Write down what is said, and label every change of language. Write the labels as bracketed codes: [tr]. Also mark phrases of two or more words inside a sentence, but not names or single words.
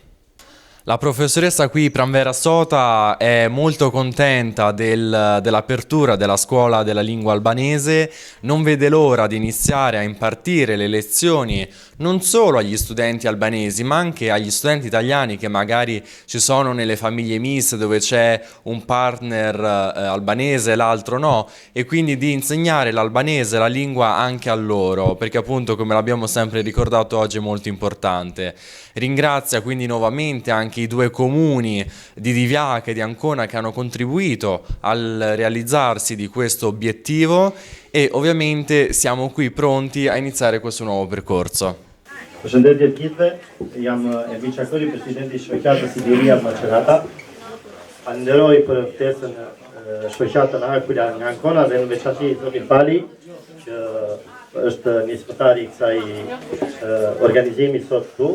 [it] La professoressa qui, Pranvera Sota, è molto contenta dell'apertura della scuola della lingua albanese, non vede l'ora di iniziare a impartire le lezioni non solo agli studenti albanesi ma anche agli studenti italiani che magari ci sono nelle famiglie miste dove c'è un partner albanese e l'altro no, e quindi di insegnare l'albanese, la lingua anche a loro, perché appunto, come l'abbiamo sempre ricordato oggi, è molto importante. Ringrazia quindi nuovamente anche i due comuni di Divjak e di Ancona che hanno contribuito al realizzarsi di questo obiettivo e ovviamente siamo qui pronti a iniziare questo nuovo percorso. [sq] Përshëndetje të gjithëve, jam Ermin Çakori, presidenti i shoqatës Siberia Macerata. Falenderoj për ftesën shoqatën Akula nga Ancona dhe në veçantë zotin Pali, që është nisëtari i kësaj organizimi sot këtu.